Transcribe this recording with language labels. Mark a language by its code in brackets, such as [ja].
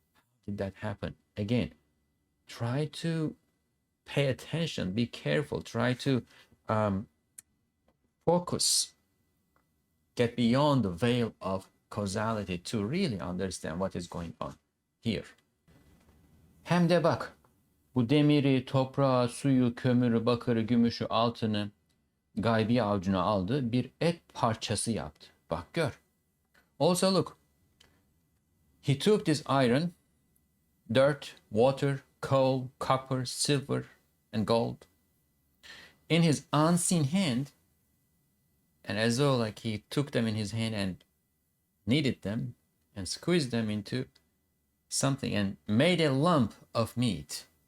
[en] How did that happen? Again, try to pay attention, be careful, try to focus, get beyond the veil of causality to really understand what is going on here. [tr] Hem de bak, bu demiri, toprağı, suyu, kömürü, bakırı, gümüşü, altını gaybi avucuna aldı, bir et parçası yaptı. Bak gör. [en] Also look, he took this iron, dirt, water, coal, copper, silver, and gold in his unseen hand, and as though like he took them in his hand and kneaded them and squeezed them into something and made a lump of meat.